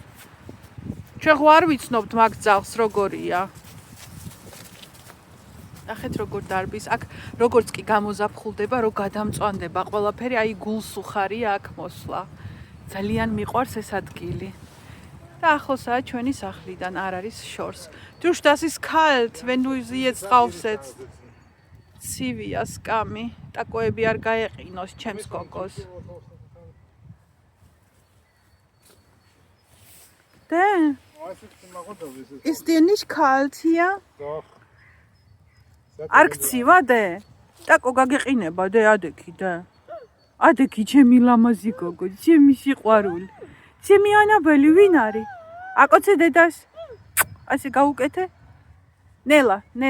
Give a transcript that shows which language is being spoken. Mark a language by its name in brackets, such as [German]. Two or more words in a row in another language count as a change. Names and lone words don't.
[Georgian] შეხო არ ვიცნობთ მაგ ძაღლს როგორია. ნახეთ როგორ დარბის, აქ როგორც კი გამოზაფხულდება, რო გადამწვანდება ყველაფერი, აი გულს უხარია აქ მოსვლა. ძალიან მიყვარს ეს ადგილი. Da ახლოსაა ჩვენი სახლიდან, არ არის შორს. [German] Du das ist kalt, wenn du sie jetzt draufsetzt. [Georgian] ცივია სკამი, ტაკოები არ გაეყინოს ჩემს გოგოს. [German] Da. Ist dir nicht kalt hier? Doch. [Georgian] არ გცივა დე? ტაკო გაგეყინება დე ადექი და. ადექი ჩემი ლამაზი გოგო, ჩემი სიყვარული. ჩემი ანაბელი ვინ არის? აკოცე დედას. ასე გაუკეთე? ნელა.